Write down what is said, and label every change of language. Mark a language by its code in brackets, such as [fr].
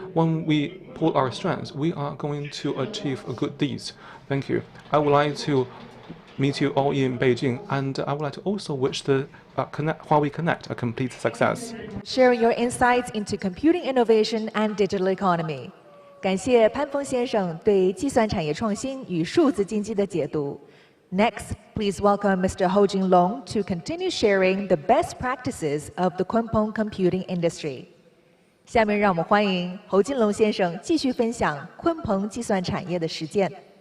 [en] When we pull our strengths, we are going to achieve good deeds. Thank you. I would like to meet you all in Beijing, and I would like to also wish the Huawei Connect a complete success. Sharing your insights into computing innovation and digital economy. [zh] 感谢潘峰先生对计算产业创新与数字经济的解读。 [en] Next, please welcome Mr. Hou Jinlong to continue sharing the best practices of the Kunpeng computing industry. [zh] 下面让我们欢迎侯金龙先生继续分享鲲鹏计算产业的实践。